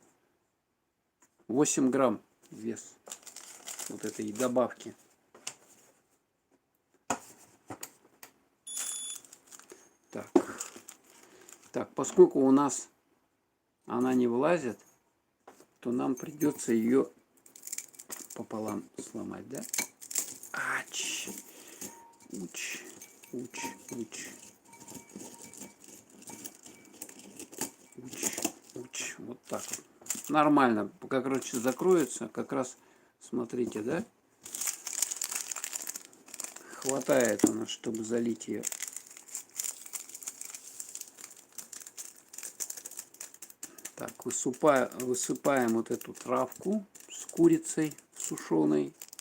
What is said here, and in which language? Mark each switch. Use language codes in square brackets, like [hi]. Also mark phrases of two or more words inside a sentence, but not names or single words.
[ru] 8 грамм вес. Вот этой добавки. Так. Так, поскольку у нас она не влазит, то нам придется ее пополам сломать, да? Ач. Уч. Уч. Уч. Уч. Уч. Вот так вот. Нормально. Пока, короче, закроется, как раз, смотрите, да? Хватает у нас, чтобы залить ее. Так, высыпаем вот эту травку с курицей сушеной.